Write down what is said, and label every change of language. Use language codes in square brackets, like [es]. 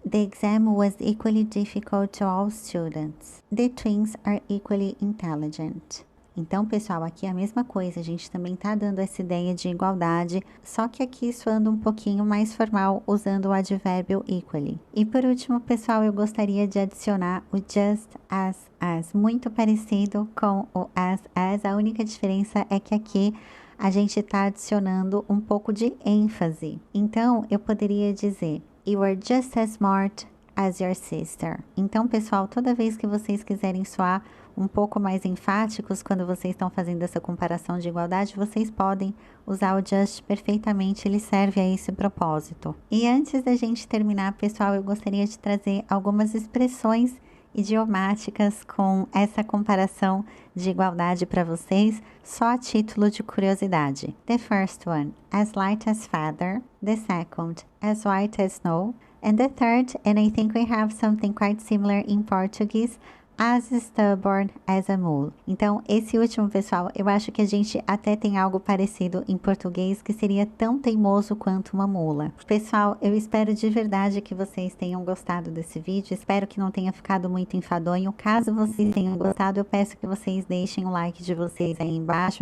[en] The exam was equally difficult to all students. The twins are equally intelligent. [pt] Então, pessoal, aqui é a mesma coisa, a gente também tá dando essa ideia de igualdade, só que aqui soando um pouquinho mais formal, usando o advérbio equally. E por último, pessoal, eu gostaria de adicionar o just as, muito parecido com o as. A única diferença é que aqui a gente tá adicionando um pouco de ênfase. Então, eu poderia dizer, [en] you are just as smart as your sister. [pt] Então, pessoal, toda vez que vocês quiserem soar um pouco mais enfáticos quando vocês estão fazendo essa comparação de igualdade, vocês podem usar o just perfeitamente, ele serve a esse propósito. E antes da gente terminar, pessoal, eu gostaria de trazer algumas expressões idiomáticas com essa comparação de igualdade para vocês, só a título de curiosidade. [en] The first one, as light as feather. The second, as white as snow. And the third, and I think we have something quite similar in Portuguese, as stubborn as a mule. [pt] Então, esse último, pessoal, eu acho que a gente até tem algo parecido em português, que seria tão teimoso quanto uma mula. Pessoal, eu espero de verdade que vocês tenham gostado desse vídeo. Espero que não tenha ficado muito enfadonho. Caso vocês tenham gostado, eu peço que vocês deixem o like de vocês aí embaixo.